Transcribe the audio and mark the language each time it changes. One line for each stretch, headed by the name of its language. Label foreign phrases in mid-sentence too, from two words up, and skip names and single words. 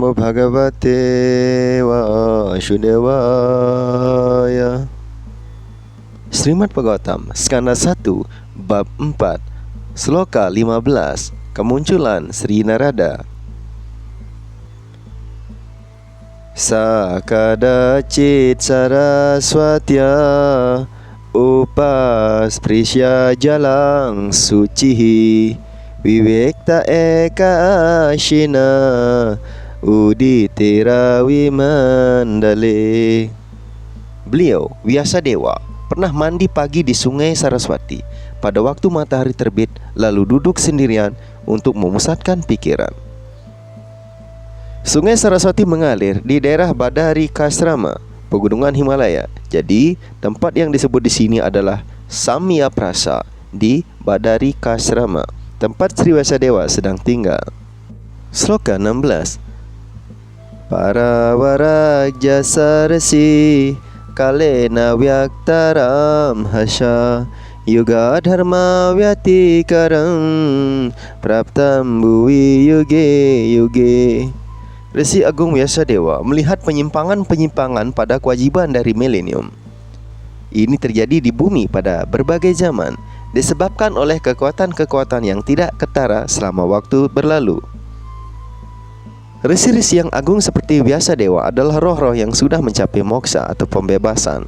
Sanskrit: Bhagavate Vasudevaya.
Indonesian: Srimad Bhagavatam Skanda 1 Bab 4 Sloka 15 Kemunculan Sri Narada.
Sanskrit: Sakadacit saraswatya upasprisya jalang sucihi vivekta eka ashina uditira wimandale.
Indonesian: Beliau, Vyasadeva, pernah mandi pagi di sungai Saraswati pada waktu matahari terbit, lalu duduk sendirian untuk memusatkan pikiran. Sungai Saraswati mengalir di daerah Badarikasrama, pegunungan Himalaya. Jadi, tempat yang disebut di sini adalah Samyaprasa di Badarikasrama, tempat Sri Vyasadeva sedang tinggal. Sloka 16.
Sanskrit: Parawaraja sarasi kalena vyaktaram hasya yuga dharma vyatikaram praptam bhuvi yuge yuge.
Indonesian: Resi Agung Vyasadeva melihat penyimpangan-penyimpangan pada kewajiban dari milenium. Ini terjadi di bumi pada berbagai zaman, disebabkan oleh kekuatan-kekuatan yang tidak ketara selama waktu berlalu. Resi-resi yang agung seperti Vyasadeva adalah roh-roh yang sudah mencapai moksa atau pembebasan.